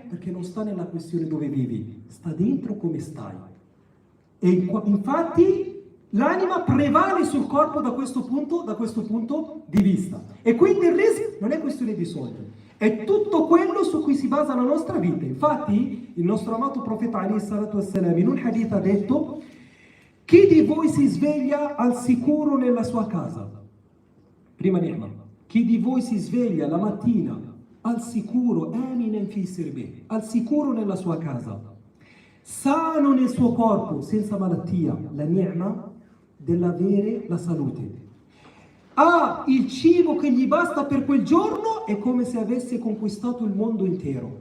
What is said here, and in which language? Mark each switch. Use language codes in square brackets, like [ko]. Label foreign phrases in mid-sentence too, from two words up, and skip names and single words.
[it] Perché non sta nella questione dove vivi, sta dentro come stai. E infatti l'anima prevale sul corpo da questo punto di vista. E quindi il rizq non è questione di soldi, è tutto quello su cui si basa la nostra vita. Infatti il nostro amato profeta [ar] عليه الصلاة والسلام [it] in un hadith ha detto: chi di voi si sveglia al sicuro nella sua casa? Prima ni'ma. Chi di voi si sveglia la mattina al sicuro, [ar] آمنًا في سربي, [it] al sicuro nella sua casa, sano nel suo corpo, senza malattia, la ni'ma dell'avere la salute, ha il cibo che gli basta per quel giorno, è come se avesse conquistato il mondo intero.